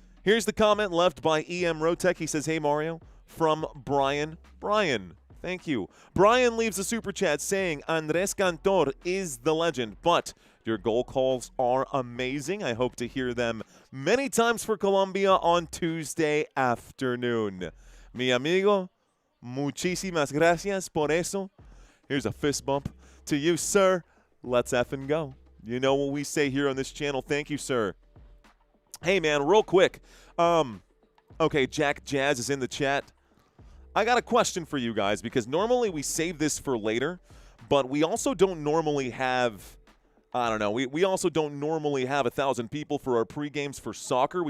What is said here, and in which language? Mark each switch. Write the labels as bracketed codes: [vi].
[en] Here's the comment left by EM Rotek. He says, hey, Mario, from Brian. Brian, thank you. Brian leaves a super chat saying, Andres Cantor is the legend, but your goal calls are amazing. I hope to hear them many times for Colombia on Tuesday afternoon. [es] Mi amigo, muchísimas gracias por eso. [en] Here's a fist bump to you, sir. Let's effing go. You know what we say here on this channel. Thank you, sir. Hey, man, real quick. Okay, Jack Jazz is in the chat. I got a question for you guys because normally we save this for later, but we also don't normally have, I don't know, we also don't normally have 1,000 people for our pre-games for soccer.